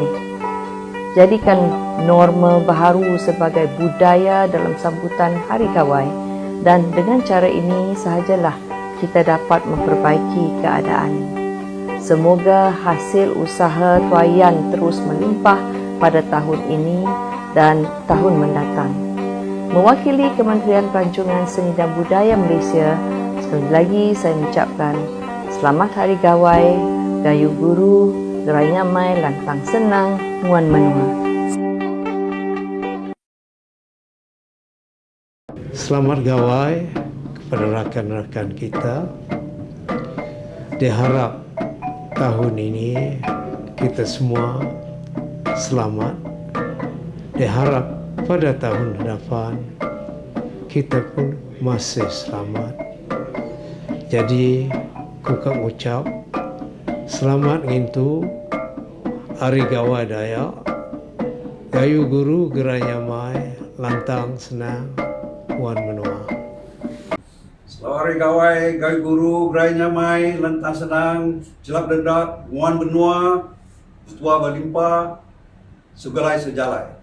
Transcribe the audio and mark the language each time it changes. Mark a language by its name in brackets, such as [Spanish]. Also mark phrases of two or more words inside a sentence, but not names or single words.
[Malay] Jadikan norma baharu sebagai budaya dalam sambutan Hari Gawai dan dengan cara ini sahajalah kita dapat memperbaiki keadaan. Semoga hasil usaha tuaian terus melimpah pada tahun ini dan tahun mendatang. Mewakili Kementerian Pelancongan Seni dan Budaya Malaysia, sekali lagi saya mengucapkan Selamat Hari Gawai, [Iban] Gayu Guru, Gerai Nyamai, Lantang Senang, Muan Menua. [Malay] selamat gawai kepada rakan-rakan kita. Diharap tahun ini kita semua selamat. Diharap pada tahun hadapan kita pun masih selamat. [Iban] Jadi, kukang ucap selamat ngintu Hari Gawai Dayak, Gayu Guru Geranya Mai, Lantang Senang, Wan Menua. Selamat Hari Gawai, Gayu Guru Geranya Mai, Lantang Senang, Jelap Dedak, Wan Menua, Tua Berlimpah, Sugalai Sejalai.